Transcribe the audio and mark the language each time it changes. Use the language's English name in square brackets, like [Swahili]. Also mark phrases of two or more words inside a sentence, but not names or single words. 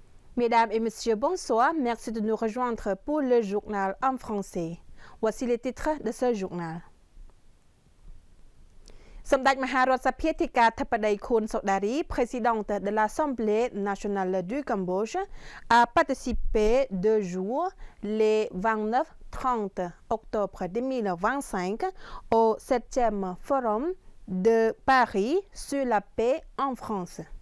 [French] Mesdames et messieurs, bonsoir. Merci de nous rejoindre pour le journal en français. Voici les titres de ce journal. [Khmer] សម្ដេចមហារដ្ឋសភាទីការធិបតីខួនសូដារី [French] présidente de l'Assemblée nationale du Cambodge, a participé 2 jours, les 29-30 octobre 2025, au 7e forum de Paris sur la paix en France.